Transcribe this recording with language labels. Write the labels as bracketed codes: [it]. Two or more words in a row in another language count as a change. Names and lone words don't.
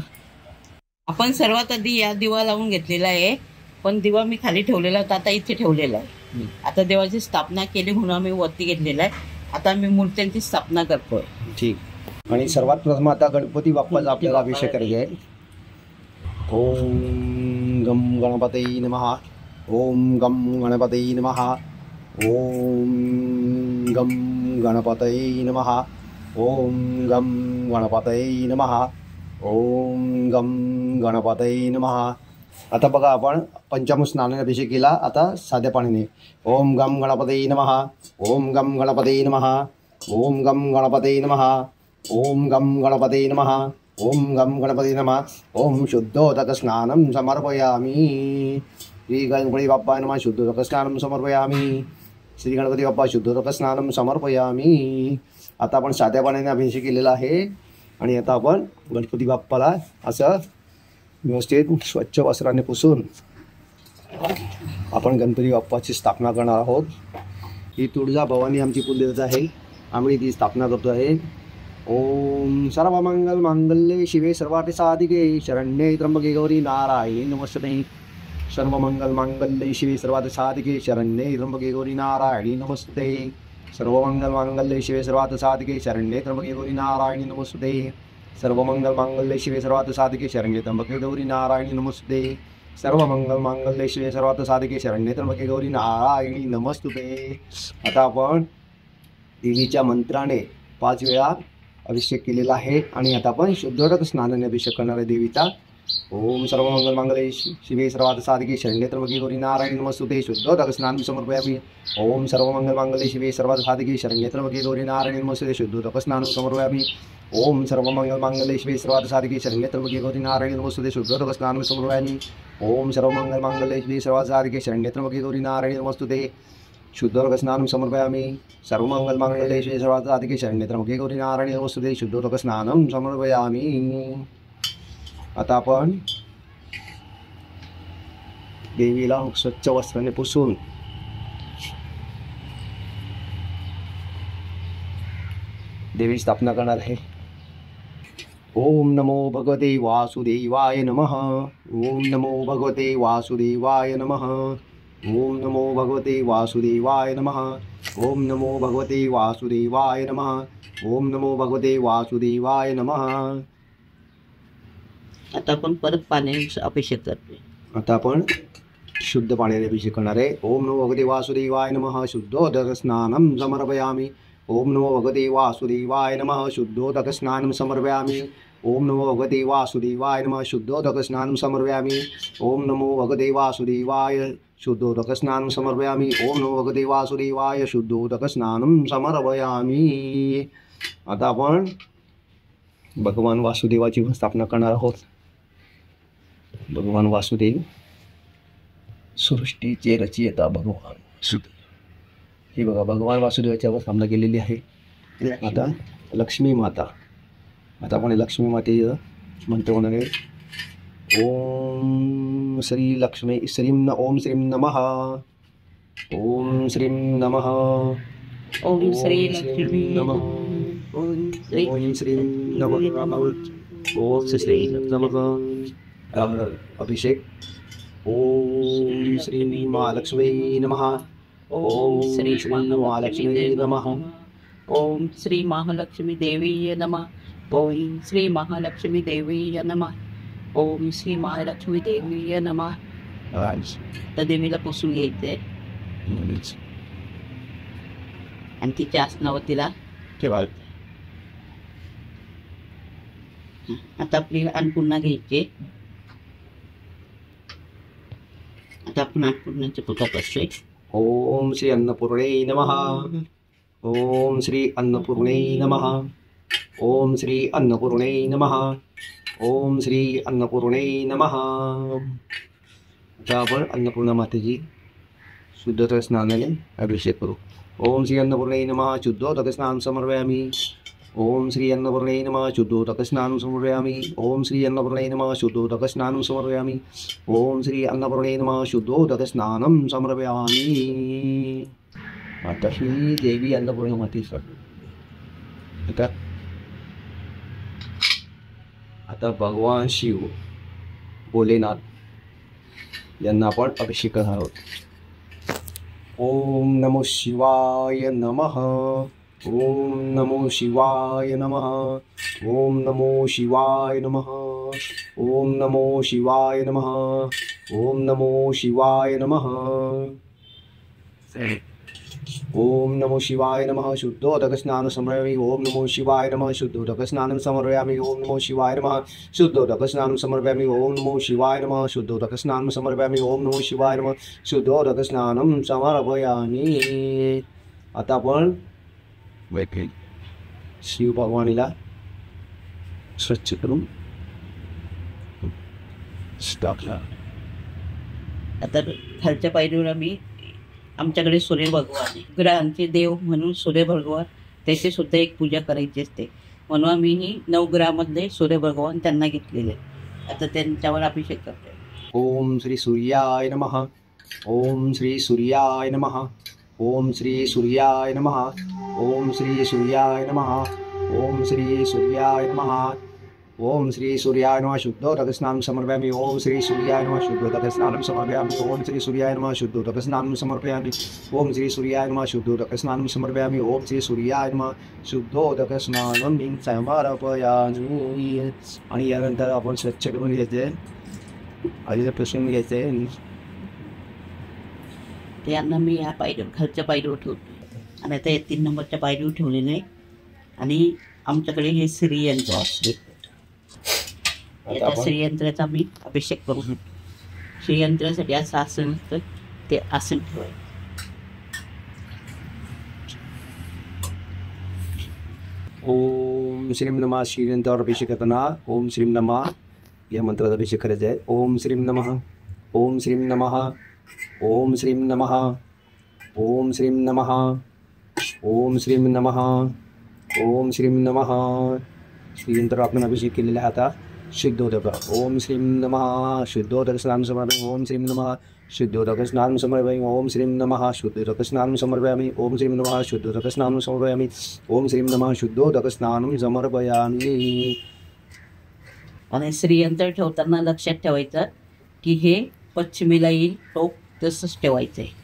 [mr] आपण सर्वात आधी या दिवा लावून घेतलेला आहे, पण दिवा मी खाली ठेवलेला होता, आता इथे ठेवलेला आहे. आता देवाची स्थापना केली म्हणून आम्ही वरती घेतलेला आहे. आता आम्ही मूर्त्यांची स्थापना करतोय. ठीक. आणि सर्वात प्रथम आता गणपती बाप्पाचा आपल्याला अभिषेक करायचा आहे. [sa] ओम गम गणपतये नमः. ओम गम गणपतये नमः. ओम गम गणपतये नमः. ओम गम गणपतये नमः. ओम गम गणपतये नमः. [mr] आता बघा आपण पंचामृत स्नानाने अभिषेक केला. आता साध्या पाण्याने [sa] ओम गम गणपतये नमः. ओम गम गणपतये नमः. ओम गम गणपतये नमः. ओम गम गणपतये नमः. ओम गम गणपतये नमः. ओम शुद्धोदक स्नानं समर्पयामि. श्री गणपती बाप्पा नमः. शुद्धोदक स्नानं समर्पयामि. श्री गणपती बाप्पा शुद्धोदक स्नानं समर्पयामि. [mr] आता आपण साध्या पाण्याने अभिषेक केलेला आहे आणि आता आपण गणपती बाप्पाला असं व्यवस्थित स्वच्छ वस्त्राने पुसून आपण गणपती बाप्पाची स्थापना करणार आहोत. ही तुळजा भवानी आमची कुलदेवता आहे, आम्ही ती स्थापना करतो आहे. [sa] ओम सर्वमंगल मांगल्ये शिवे सर्वार्थ साधिके शरण्ये त्र्यंबके गौरी नारायणी नमस्ते. सर्वमंगल मांगल्ये शिवे सर्वार्थ साधिके शरण्ये त्र्यंबके गौरी नारायणी नमस्ते. सर्वमंगल मांगल्ये शिवे सर्वार्थ साधिके शरण्ये त्र्यंबके गौरी नारायणी नमस्ते. सर्वमंगल मांगल्ये शिवे सर्वार्थ साधिके शरण्ये त्र्यंबके गौरी नारायणी नमस्ते. सर्वमंगल मांगल्ये शिवे सर्वार्थ साधिके शरण्ये त्र्यंबके गौरी नारायणी नमस्ते. [mr] आता आपण देवीच्या मंत्राने 5 वेळा अभिषेक केलेला आहे आणि आता आपण शुद्धोदक स्नानाने अभिषेक करणार आहे देवीचा. [sa] ओम सर्वमंगल मांगल्ये शिवे सर्वार्थ साधिके शरण्ये त्र्यंबके गौरी नारायणी नमस्ते. शुद्धोदक स्नानं समर्पयामि. ओम सर्वमंगल मांगल्ये शिवे सर्वार्थ साधिके शरण्ये त्र्यंबके गौरी नारायणी नमस्ते. शुद्धोदक स्नानं समर्पयामि. ओम सर्वमंगल मांगल्ये शिवे सर्वार्थ साधिके शरण्ये त्र्यंबके गौरी नारायणी नमस्ते. शुद्धोदक स्नानं समर्पयामि. ओम सर्वमंगल मांगल्ये शिवे सर्वार्थ साधिके शरण्ये त्र्यंबके गौरी नारायणी नमस्ते. शुद्धोदक स्नानं समर्पयामि. सर्वमंगल मांगल्ये शिवे सर्वार्थ साधिके शरण्ये त्र्यंबके गौरी नारायणी नमस्ते. शुद्धोदक स्नानं समर्पयामि. [mr] आता आपण देवीला स्वच्छ वस्त्राने पुसून देवी स्थापना करणार आहे. [sa] ओम नमो भगवते वासुदेवाय नमः. ओम नमो भगवते वासुदेवाय नमः. ओम नमो भगवते वासुदेवाय नमः. ओम नमो भगवते वासुदेवाय नमः. ओम नमो भगवते वासुदेवाय नमः. [mr] आता आपण परत पाण्याने अभिषेक करतोय. आता आपण शुद्ध पाण्याने अभिषेक करणार आहे. [sa] ओम नमो भगवते वासुदेवाय नमः. शुद्धोदक स्नानं समर्पयामि. ओम नमो भगवते वासुदेवाय नमः. शुद्धोदक स्नानं समर्पयामि. ओम नमो भगवते वासुदेवाय नमः. शुद्धोदक स्नानं समर्पयामि. ओम नमो भगवते वासुदेवाय शुद्धोदक स्नानं समर्पयामि. ओम नमो भगवते वासुदेवाय शुद्धोदक स्नानं समर्पयामि. [mr] आता आपण भगवान वासुदेवाची स्थापना करणार आहोत. भगवान वासुदेव सृष्टीचे रचयिता भगवान वासुदेव. हे बघा भगवान वासुदेवाच्या स्थापना केलेली आहे. आता लक्ष्मी माता. आता आपण लक्ष्मी माते म्हणतो होणार आहे. [sa] ओम श्री लक्ष्मी श्रीं ओम श्रीं नमः. ओम श्रीं नमः. ओम श्री लक्ष्मी नमः. ओम श्री ओम श्रीं नमः. ओम श्री नमः. अभिषेक. ओम श्री महालक्ष्मी नमः. ओम श्री महालक्ष्मी नमः. ओम श्री महालक्ष्मी देवी नमः. ओम श्री महालक्ष्मी देवी नमः. ओम श्री महालक्ष्मी देवी नमः. [mr] तर देवीला पुसून घ्यायचंय आणि तिच्या आसनावर तिला ठेवायचं. आता आपली अन्नपूर्णा घ्यायची. आता आपण अन्नपूर्णाची पूजा करतोय. [sa] ओम श्री अन्नपूर्णे नमः. ओम श्री अन्नपूर्णे नमः. ओम श्री अन्नपूर्णे नमः. ओम श्री अन्नपूर्णे नमः. [mr] आता आपण अन्नपूर्णा मातेची शुद्धोदक स्नानाने अभिषेक करू. [sa] ओम श्री अन्नपूर्णे नमः. शुद्धोदक स्नानं समर्पयामि. ओम श्री अन्नपूर्णे नमः. शुद्धोदक स्नानं समर्पयामि. ओम श्री अन्नपूर्णे नमः. शुद्धोदक स्नानं समर्पयामि. ओम श्री अन्नपूर्णे नमः. शुद्धोदक स्नानं समर्पयामि. [mr] आता ही देवी अन्नपूर्णा मातेची. आता भगवान शिव भोलेनाथ यांना आपण अभिषेक करणार आहोत. [sa] ओम नमो शिवाय नमः. ओम नमो शिवाय नमः. ओम नमो शिवाय नमः. ओम नमो शिवाय नमः. ओम नमो शिवाय नमः. ओम नमो शिवाय नमः. शुद्धोदक स्नानं समर्पयामि. ओम नमो शिवाय नमः. शुद्धोदक स्नानं समर्पयामि. ओम नमो शिवाय नमः. शुद्धोदक स्नानं समर्पयामि. ओम नमो शिवाय नमः. शुद्धोदक स्नानं समर्पयामि. ओम नमो शिवाय नमः. शुद्धोदक स्नानं समर्पयामि. [mr] आता आपण शिव भगवानीला स्वच्छ करून टाकला. आता खालच्या पायरीवर आम्ही आमच्याकडे सूर्य भगवान आहे. ग्रहांचे देव म्हणून सूर्य भगवान त्याची सुद्धा एक पूजा करायची असते. म्हणून आम्ही ही 9 ग्रहामधले सूर्य भगवान त्यांना घेतलेले. आता त्यांच्यावर अभिषेक करतोय. [sa] ओम श्री सूर्याय नमः. ओम श्री सूर्याय नमः. ओम श्री सूर्याय नमः. ओम श्री सूर्याय नमः. ओम श्री सूर्याय नमः. ओम श्री सूर्याय नमः. शुद्धोदक स्नानं समर्पयामि. ओम श्री सूर्याय नमः. शुद्धोदक स्नानं समर्पयामि. ओम श्री सूर्याय नमः. शुद्धोदक स्नानं समर्पयामि. ओम श्री सूर्याय नमः. शुद्धोदक स्नानं समर्पयामि. ओम श्री सूर्याय नमः. शुद्धोदक स्नानं समर्पयामि. [mr] आणि यानंतर आपण स्वच्छ करून घ्यायचे. आधी पुसून घ्यायचे. त्यांना मी या पायरीवर खालच्या पायरीवर ठेवतो आणि आता 3 नंबरच्या पायरीवर ठेवलेले आहे. आणि आमच्याकडे हे श्रीयंत्र असते. या श्रीयंत्राचा मी अभिषेक करू शकतो. श्रीयंत्रासाठी असं आसन असतं ते आसन ठेवायचं. [sa] ओम श्रीं नमः. [mr] श्रीयंत्रावर अभिषेक करताना [sa] ओम श्रीं नमः [mr] या मंत्राचा अभिषेक करायचा आहे. [sa] ओम श्रीं नमः. ओम श्रीं नमः. ओम श्रीं नमः. ओम श्रीं नमः. ओम श्रीं नमः. ओम श्रीं नमः. [mr] श्रीयंत्रावर आपण अभिषेक केलेला आहे. [sa] आता शुद्धोदक. ओम श्रीं नमः. शुद्धोदक स्नानं समर्पयामि. ओम श्रीं नमः. शुद्धोदक स्नानं समर्पयामि. ओम श्रीं नमः. शुद्धोदक स्नानं समर्पयामि. ओम श्रीं नमः. शुद्धोदक स्नानं समर्पयामि. ओम श्रीं नमः. शुद्धोदक स्नानं समर्पयामि. [mr] आणि श्रीयंत्र ठेवताना लक्षात ठेवायचं की हे पश्चिमेला येईल, टोक तसंच ठेवायचं आहे.